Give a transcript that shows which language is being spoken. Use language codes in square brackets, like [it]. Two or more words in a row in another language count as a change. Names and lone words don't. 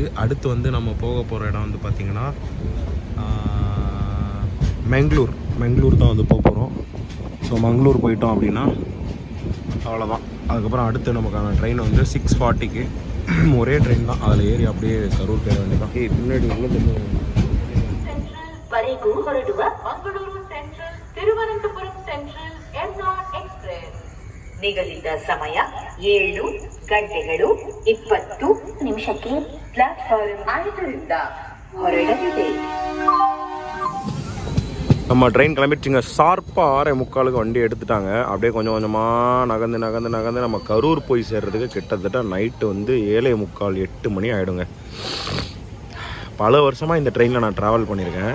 [ta] அடுத்து வந்து நம்ம போக போகிற இடம் வந்து பார்த்திங்கன்னா மங்களூர் தான் வந்து போக போகிறோம். ஸோ மங்களூர் போயிட்டோம் அப்படின்னா அவ்வளோதான். அதுக்கப்புறம் அடுத்து நமக்கான ட்ரெயின் வந்து 6:40க்கு ஒரே ட்ரெயின் தான். அதில் ஏறி அப்படியே கரூர் போயிட வேண்டியதான். முன்னாடி [kn] ವರೆಗೂ ಹೊರಡುವ ಮಂಗಳೂರು ಸೆಂಟ್ರಲ್ ತಿರುವನಂತಪುರಂ ಸೆಂಟ್ರಲ್ ಎರ್ನಾಡ್ ಎಕ್ಸ್ಪ್ರೆಸ್ ನಿಗದಿತ ಸಮಯ 7 ಗಂಟೆಗಳು 20 ನಿಮಿಷಕ್ಕೆ ಪ್ಲಾಟ್ಫಾರ್ಮ್ 5ರಿಂದ ಹೊರಡಲಿದೆ. [ta] நம்ம ட்ரெயின் கிளம்பிடுச்சுங்க. ஷார்ப்பாக 6:45 வண்டி எடுத்துட்டாங்க. அப்படியே கொஞ்சம் கொஞ்சமாக நகர்ந்து நம்ம கரூர் போய் சேர்றதுக்கு கிட்டத்தட்ட நைட்டு வந்து 7:45 8 மணி ஆகிடுங்க. பல வருஷமாக இந்த ட்ரெயினில் நான் ட்ராவல் பண்ணியிருக்கேன்.